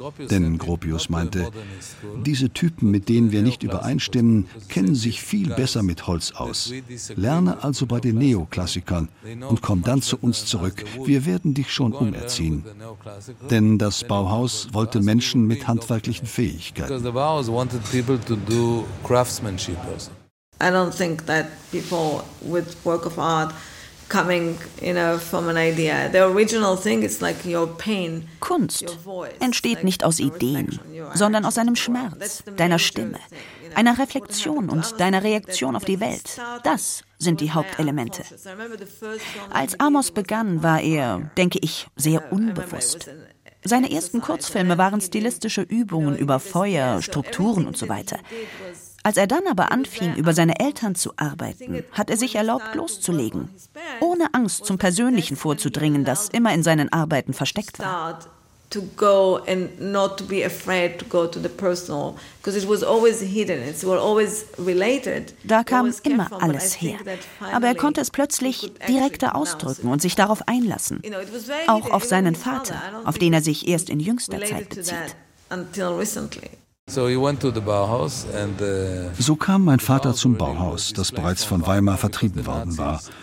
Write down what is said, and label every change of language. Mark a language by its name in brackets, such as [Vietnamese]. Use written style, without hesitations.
[German] Denn Gropius meinte, diese Typen, mit denen wir nicht übereinstimmen, kennen sich viel besser mit Holz aus. Lerne also bei den Neoklassikern und komm dann zu uns zurück. Wir werden dich schon umerziehen. Denn das Bauhaus wollte Menschen mit handwerklichen Fähigkeiten. [English] Wanted people to do craftsmanship also. I don't think that people with work of art coming, you know, from an idea. The original thing is like your pain. [German] Kunst entsteht nicht aus Ideen, sondern aus einem Schmerz, deiner Stimme, einer Reflexion und deiner Reaktion auf die Welt. Das sind die Hauptelemente. Als Amos begann, war er, denke ich, sehr unbewusst. Seine ersten Kurzfilme waren stilistische Übungen über Feuer, Strukturen und so weiter. Als er dann aber anfing, über seine Eltern zu arbeiten, hat er sich erlaubt, loszulegen, ohne Angst zum Persönlichen vorzudringen, das immer in seinen Arbeiten versteckt war. [English] To go and not be afraid to go to the personal, because it was always hidden, it was always related. [German] Da kam immer alles her. Aber er konnte es plötzlich direkter ausdrücken und sich darauf einlassen. Auch auf seinen Vater, auf den er sich erst in jüngster Zeit bezieht. [English] Until recently. [German] So kam mein Vater zum Bauhaus, das bereits von Weimar vertrieben worden war.